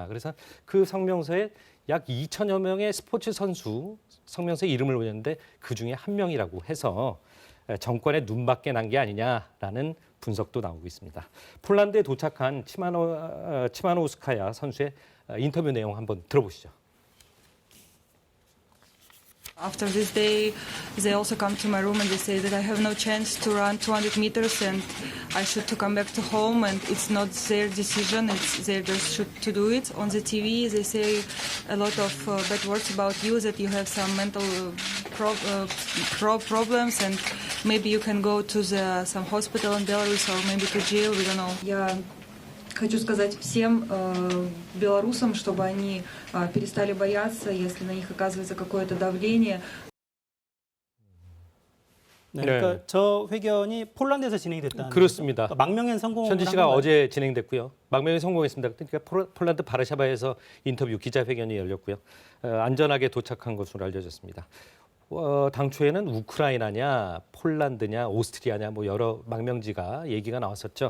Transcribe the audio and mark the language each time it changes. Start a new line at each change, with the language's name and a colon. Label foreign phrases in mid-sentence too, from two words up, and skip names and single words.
Korean: 그래서 그 성명서에 약 2천여 명의 스포츠 선수 성명서에 이름을 올렸는데 그중에 한 명이라고 해서 정권의 눈밖에 난 게 아니냐라는 분석도 나오고 있습니다. 폴란드에 도착한 치마노우스카야 선수의 인터뷰 내용 한번 들어보시죠.
English: After this day, they also come to my room and they say that I have no chance to run 200 meters and I should to come back to home and it's not their decision, it's they just should to do it. On the TV, they say a lot of bad words about you, that you have some mental problems and maybe you can go to some hospital in Belarus or maybe to jail, we don't know.
Russian: Я хочу сказать всем белорусам, чтобы они перестали бояться, если на них оказывается какое-то давление.
Korean: 네, 그러니까 저 회견이 폴란드에서 진행이 됐다는 그렇습니다. 거죠? 그러니까 망명엔 성공을 현지 한 씨가 건가요? 어제 진행됐고요. 망명에 성공했습니다. 그러니까 폴란드 바르샤바에서 인터뷰 기자회견이 열렸고요. 안전하게 도착한 것으로 알려졌습니다. 당초에는 우크라이나냐, 폴란드냐, 오스트리아냐 뭐 여러 망명지가 얘기가 나왔었죠.